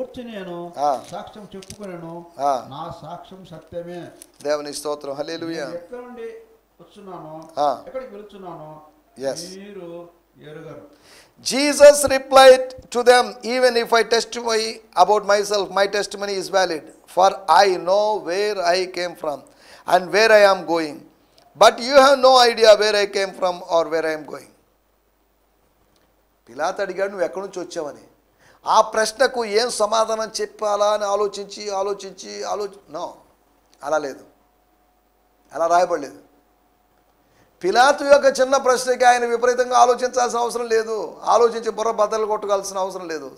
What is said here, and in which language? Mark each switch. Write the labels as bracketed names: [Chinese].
[Telugu] నేను సాక్ష్యం చెప్పుకున్నాను, నా సాక్ష్యం సత్యమే. దేవుని స్తోత్రం, హల్లెలూయా. ఎక్కడి నుండి వచ్చున్నానో, ఎక్కడికి వెళ్తున్నానో మీరు ఎరుగరు. [English] Jesus replied to them, even if I testify about myself, my testimony is valid, for I know where I came from and where I am going. But you have no idea where I came from or where I am going. [Telugu] పిలాతు అడిగాడు, నువ్వు ఎక్కడి నుంచి వచ్చావని. ఆ ప్రశ్నకు ఏం సమాధానం చెప్పాలా అని ఆలోచించి నో, అలా లేదు, అలా రాయబడలేదు. పిలాతు యొక్క చిన్న ప్రశ్నకి ఆయన విపరీతంగా ఆలోచించాల్సిన అవసరం లేదు, ఆలోచించి బుర్ర బద్దలు కొట్టుకోవాల్సిన అవసరం లేదు.